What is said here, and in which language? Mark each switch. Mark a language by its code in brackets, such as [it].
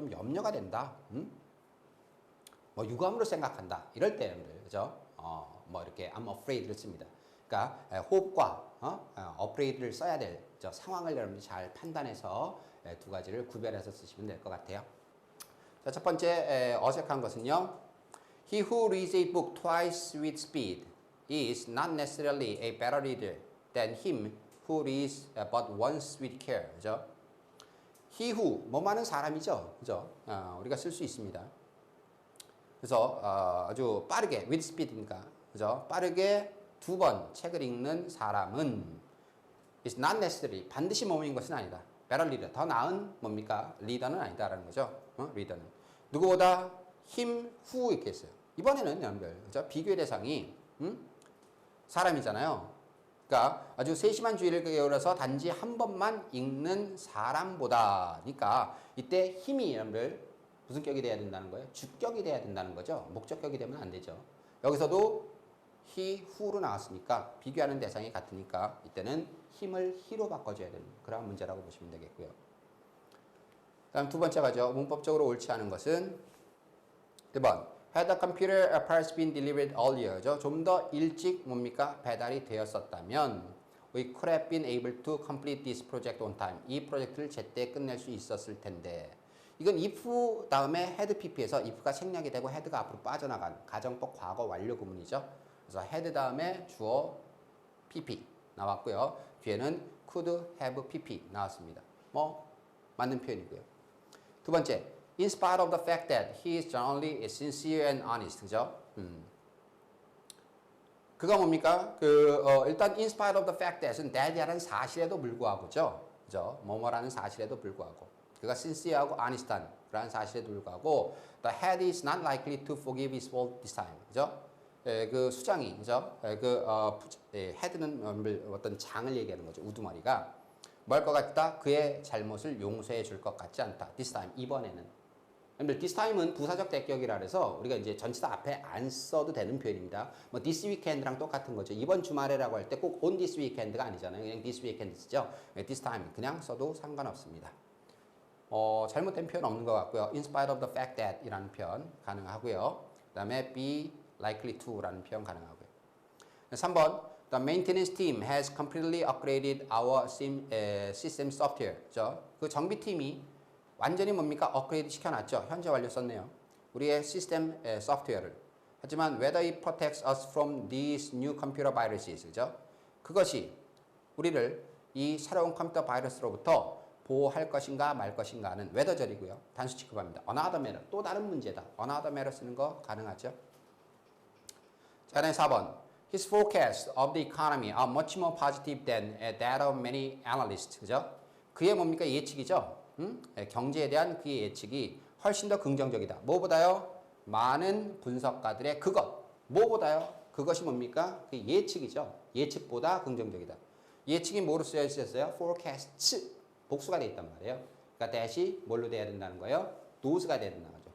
[ko] 좀 염려가 된다. 뭐 유감으로 생각한다. 이럴 때, 여러분들, 그죠? 뭐 이렇게 I'm afraid를 씁니다. 그러니까 hope과 afraid를 써야 될 상황을 여러분들이 잘 판단해서 두 가지를 구별해서 쓰시면 될 것 같아요. 자, 첫 번째 어색한 것은요. [en] He who reads a book twice with speed is not necessarily a better reader than him who reads but once with care. [ko] 그죠? He who 뭐하는 사람이죠. 그죠? 우리가 쓸 수 있습니다. 그래서 아주 빠르게 with speed니까 그죠? 빠르게 두 번 책을 읽는 사람은 [en] is not necessarily [ko] 반드시 뭐인 것은 아니다. better reader 더 나은 뭡니까? 리더는 아니다라는 거죠. 리더는 누구보다 him who 이렇게 했어요. 이번에는 여러분들 그죠? 비교의 대상이 사람이잖아요. 그러니까 아주 세심한 주의를 기울여서 단지 한 번만 읽는 사람보다니까 이때 힘이 여러분들 무슨 격이 돼야 된다는 거예요? 주격이 돼야 된다는 거죠. 목적격이 되면 안 되죠. 여기서도 he, who로 나왔으니까 비교하는 대상이 같으니까 이때는 힘을 he로 바꿔줘야 되는 그런 문제라고 보시면 되겠고요. 다음 두 번째 가죠. 문법적으로 옳지 않은 것은 1번 [en] Had the computer parts been delivered earlier, [ko] 좀 더 일찍 뭡니까? 배달이 되었었다면 [en] we could have been able to complete this project on time. [ko] 이 프로젝트를 제때 끝낼 수 있었을 텐데 이건 if 다음에 had pp에서 if가 생략이 되고 had가 앞으로 빠져나간 가정법 과거 완료 구문이죠. 그래서 had 다음에 주어 pp 나왔고요. 뒤에는 could have pp 나왔습니다. 뭐 맞는 표현이고요. [en] 두 번째, in spite of the fact that he is generally sincere and honest, 그죠? [ko] 그가 뭡니까? 일단 in spite of the fact that은 that이라는 사실에도 불구하고죠, 그죠? 뭐뭐라는 사실에도 불구하고 그가 sincere하고 honest한 그러한 사실에도 불구하고 [en] the head is not likely to forgive his fault this time, [ko] 그죠? 그 수장이, 그죠? head는 어떤 장을 얘기하는 거죠. 우두머리가 뭘 것 같다? 그의 잘못을 용서해 줄 것 같지 않다. [en] This time, 이번에는. [ko] this time은 부사적 대격이라 해서 우리가 이제 전치사 앞에 안 써도 되는 표현입니다. 뭐 this weekend랑 똑같은 거죠. 이번 주말에라고 할 때 꼭 on this weekend가 아니잖아요. 그냥 this weekend 쓰죠. this time 그냥 써도 상관없습니다. 잘못된 표현 없는 것 같고요. In spite of the fact that 이라는 표현 가능하고요. 그 다음에 be likely to라는 표현 가능하고요. [en] 3번 The maintenance team has completely upgraded our system software. [ko] 그 정비팀이 완전히 뭡니까? 업그레이드 시켜놨죠. 현재 완료 썼네요. 우리의 시스템 소프트웨어를. [en] 하지만 whether it protects us from these new computer viruses. 그죠? [ko] 그것이 우리를 이 새로운 컴퓨터 바이러스로부터 보호할 것인가 말 것인가는 whether절이고요. 단수 취급합니다. another matter. 또 다른 문제다. another matter 쓰는 거 가능하죠. 자, 그다음에 4번. [en] His forecasts of the economy are much more positive than that of many analysts. [ko] 그죠? 그의 뭡니까? 예측이죠. 경제에 대한 그의 예측이 훨씬 더 긍정적이다. 뭐보다요? 많은 분석가들의 그것. 뭐보다요? 그것이 뭡니까? 그 예측이죠. 예측보다 긍정적이다. 예측이 뭐로 쓰여 있었어요? [en] forecasts. [ko] 복수가 되어 있단 말이에요. 그러니까 that이 뭘로 돼야 된다는 거예요? those가 돼야 된다는 거죠.